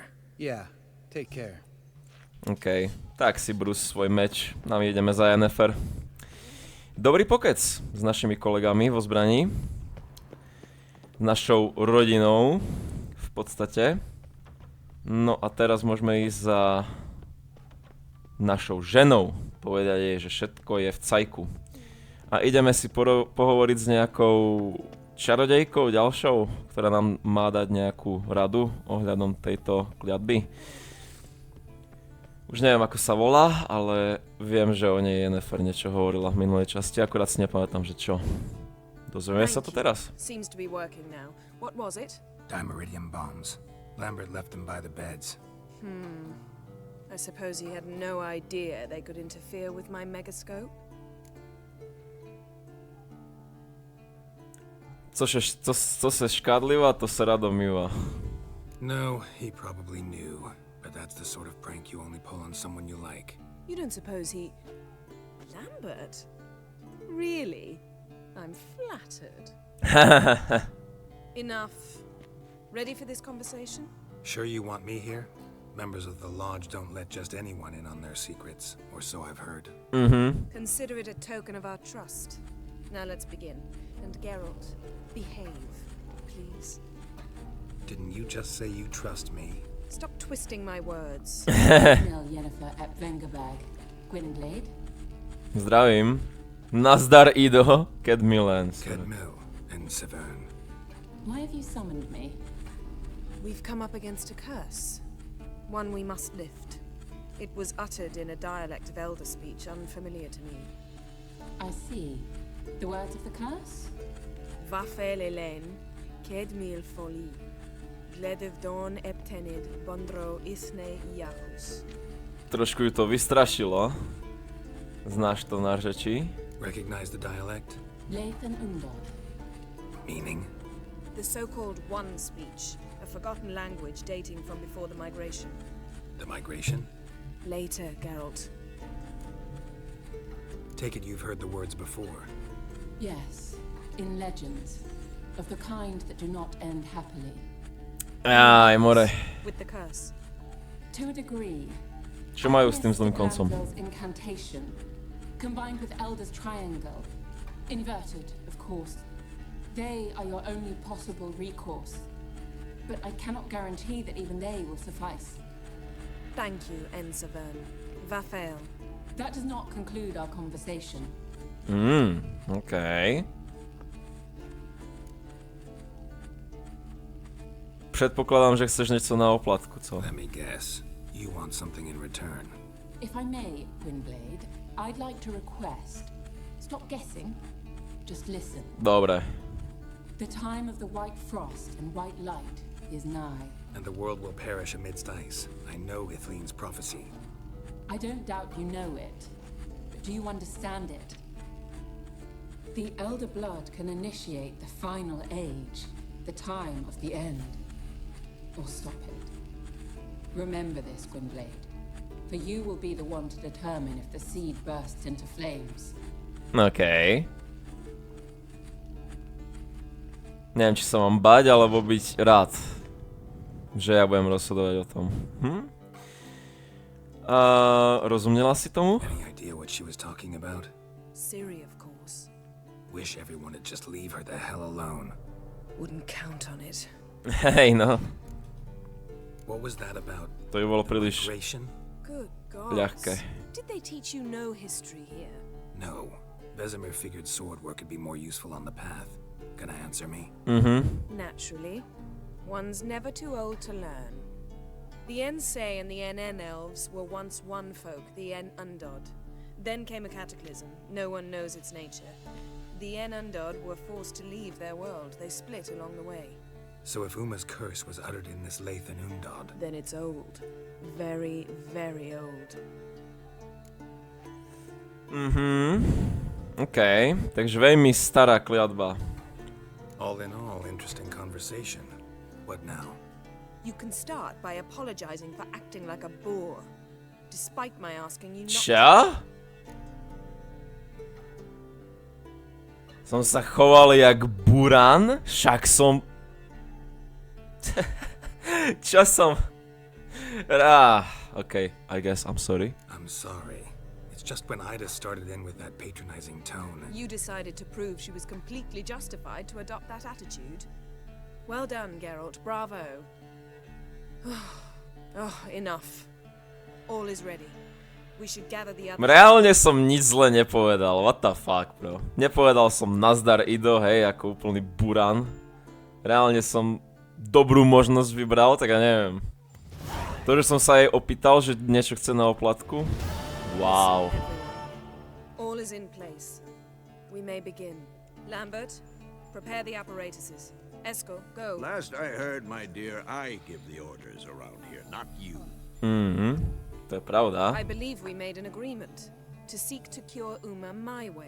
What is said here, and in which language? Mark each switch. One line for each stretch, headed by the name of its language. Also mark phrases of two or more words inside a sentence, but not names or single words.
English: Yeah, take care.
Slovak: OK, tak si brús svoj meč. No my ideme za Yennefer. Dobrý pokec s našimi kolegami vo zbraní. Našou rodinou v podstate. No a teraz môžeme ísť za našou ženou. Povedať jej, že všetko je v cajku. A ideme si pohovoriť s nejakou čarodejkou ďalšou, ktorá nám má dať nejakú radu ohľadom tejto kliatby. Už neviem, ako sa volá, ale viem, že o nej Yennefer niečo hovorila v minulej časti, akurát si nepamätám, že čo. Dozvieme sa to teraz.
English: Seems to be working now. What was it? Dimeridium bombs. Lambert left them by the beds. I suppose he had no idea they could interfere with my megascope.
Czech: Co se škádlivá, to se rado mýva.
English: No, he probably knew. But that's the sort of prank you only pull on someone you like. You don't suppose he... Lambert? Really? I'm flattered. Enough. Ready for this conversation? Sure you want me here? Members of the Lodge don't let just anyone in on their secrets, or so I've heard. Consider it a token of our trust. Now let's begin. And Geralt, behave, please. Didn't you just say you trust me? Stop twisting my words. Yennefer at Vengerberg. Gwynblade?
Slovak: Zdravím. Nazdar Ido, Kedmilan.
English: Kedmil and Severn. Why have you summoned me? We've come up against a curse. One we must lift. It was uttered in a dialect of Elder speech unfamiliar to me. I see. The words of the curse? Vafel Elen, Kedmil Foli, Gledev Don Eptenid, Bondro Isne Iachus.
Slovak: Trošku ju to vystrašilo. Znáš to
Czech: na řeči?
English: Recognize the dialect? Lathan Undod. Meaning? The so-called One speech, a forgotten language dating from before the migration. The migration? Later, Geralt. Take it you've heard the words before. Yes, in legends, of the kind that do not end happily.
Slovak: Aj, more.
English: With the curse. To a degree.
Slovak: Čo majú s tým zlým koncom?
English: Glanville's incantation, combined with Elder's triangle, inverted, of course. They are your only possible recourse. But I cannot guarantee that even they will suffice. Thank you, Ensavern. Va fail. That does not conclude our conversation.
Slovak: Okej. Predpokladám, že chceš niečo na oplatku, co?
English: Let me guess. You want something in return. If I may, Gwynblade, I'd like to request. Stop guessing. Just listen.
Slovak: Dobre.
English: The time of the white frost and white light is nigh. And the world will perish amidst ice. I know Ithleen's prophecy. I don't doubt you know it, but do you understand it? The Elder Blood can initiate the final age, the time of the end, or stop it. Remember this, Gwynblade, for you will be the one to determine if the seed bursts into flames.
Slovak: Okej. Neviem, či sa mám bať, alebo byť rád, že ja budem rozhodovať o tom. Rozumiela si tomu?
English: Any idea what she was talking about? Ciri, of course. Wish everyone would just leave her the hell alone. Wouldn't count on it.
Slovak: Hej, no.
English: What was that about?
Slovak: To by bolo príliš
English: Migration? Good gods.
Slovak: ľahké.
English: Did they teach you no history here? No. Vesemir figured sword work could be more useful on the path. Gonna answer me? Naturally. One's never too old to learn. The Ensay and the NN elves were once one folk, the En Undod. Then came a cataclysm. No one knows its nature. The En Undod were forced to leave their world. They split along the way. So if Uma's curse was uttered in this Lathan Undod, Then it's old. Very, very old.
Slovak: Okej, takže veľmi stará kliatba.
English: all in all, interesting conversation. What now? You can start by apologizing for acting like a boor, despite my asking you not.
Slovak: Čo? Som sa choval jak buran? Však som... Čo som...
English: Okay, I guess I'm sorry. I'm sorry. It's just when Ida started in with that patronizing tone. You decided to prove she was completely justified to adopt that attitude. Well done, Geralt. Bravo. Enough. All is ready. We should gather the others.
Slovak: Reálne som nič zle nepovedal,
English: what the fuck, bro.
Slovak: Nepovedal som nazdar Ido, hej, ako úplný buran. Reálne som dobrú možnosť vybral, tak ja neviem. To, že som sa jej opýtal, že niečo chce na oplatku.
English: Wow. All is in place. We may begin. Lambert, prepare the apparatuses. Esco, go. Last I heard, my dear, I give the orders around here, not you.
Slovak: To je pravda.
English: I believe we made an agreement to seek to cure Uma my way.